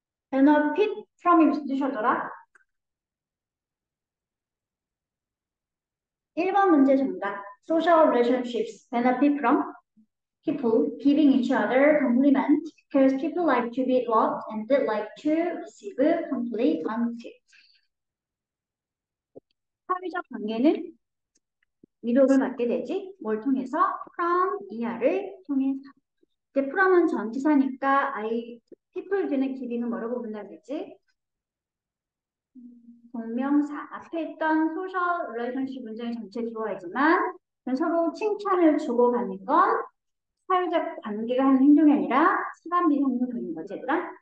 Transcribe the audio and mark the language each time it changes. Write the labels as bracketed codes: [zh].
[en] benefit from [ko] 이 무슨 뜻이었더라? 1번 문제 정답. [en] Social relationships benefit from people giving each other compliment because people like to be loved and they like to receive compliments. [ko] 사회적 관계는 위로를 받게 되지. 뭘 통해서? from 이하를 통해서. 이제 from은 전치사니까 people 되는 giving은 뭐라고 본다 그랬지? 동명사. 앞에 있던 소셜 릴레이션십 문장의 전체 주어이지만 서로 칭찬을 주고받는 건 사회적 관계가 하는 행동이 아니라 시간 비행동이 되는 거지, 얘들아?